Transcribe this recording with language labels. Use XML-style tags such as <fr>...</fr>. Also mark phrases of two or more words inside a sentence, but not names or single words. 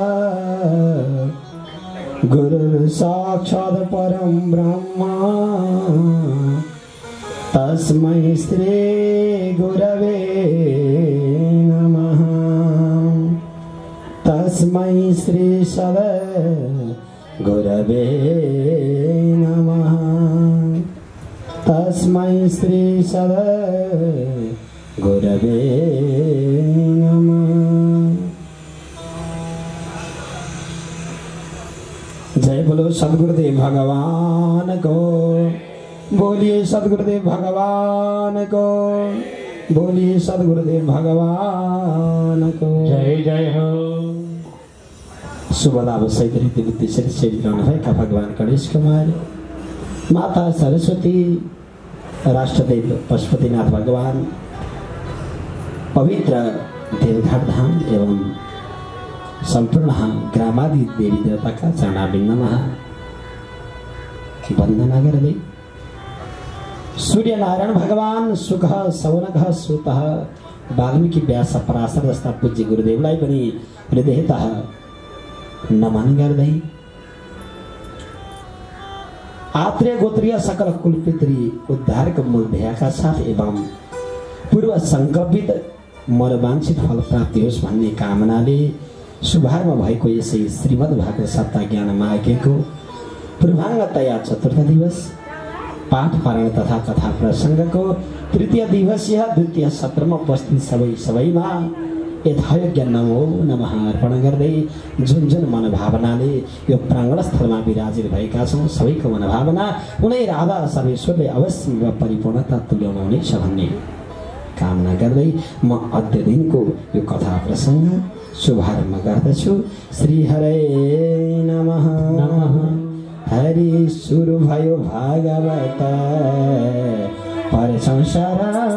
<sa>गुरुर् साक्षात् परं ब्रह्म तस्मै श्री गुरवे नमः तस्मै श्री सदा गुरवे नमः तस्मै श्री सदा गुरवे नमः।</sa> <hi>जय बोलो सद्गुरुदेव भगवान को, बोलिए सद्गुरुदेव भगवान को, बोलिए सद्गुरुदेव भगवान को जय जय हो।</hi> <ne>शुभ लाभ सहित रीति बुद्धि सेवित रहनुभएका भगवान गणेश कुमार, माता सरस्वती, राष्ट्रदेव पशुपतिनाथ भगवान, पवित्र देवघाट धाम एवं संपूर्ण ग्रामादि देवी देवताका चरणाबिन्दमा वन्दना गर्दै सूर्यनारायण भगवान सुख सौनक सुत वाल्मीकि व्यास पराशर जस्ता पूज्य गुरुदेवलाई पनि हृदयतः नमन गर्दै आत्रेय गोत्रीय सकल कुलपित्री उद्धारको मूल ध्येयका साथ एवं पूर्व संकल्पित मनोवांछित फल प्राप्ति होस् भन्ने कामनाले शुभारम्भ भएको यसै श्रीमद् भागवत सप्ताह ज्ञान महायज्ञको पूर्वाङ्गतया चतुर्थ दिवस पाठ पारायण तथा कथा प्रसङ्गको तृतीय दिवसीय द्वितीय सत्रमा उपस्थित सबैमा यथायोग्य नमो नमः अर्पण गर्दै जुन जुन मनोभावनाले यो प्राङ्गण स्थलमा विराजित भएका छौँ सबैको मनोभावना उनै राधा सर्वेश्वरले अवश्य परिपूर्णता तुल्याउनु हुनेछ भन्ने कामना गर्दै म अद्य दिनको यो कथा प्रसङ्ग शुभारम्भ गर्दछु।</ne> <sa>श्री हरे नमः नमः।</sa> <ne>हरि सुरु भयो भागवत परछौँ शरण</ne>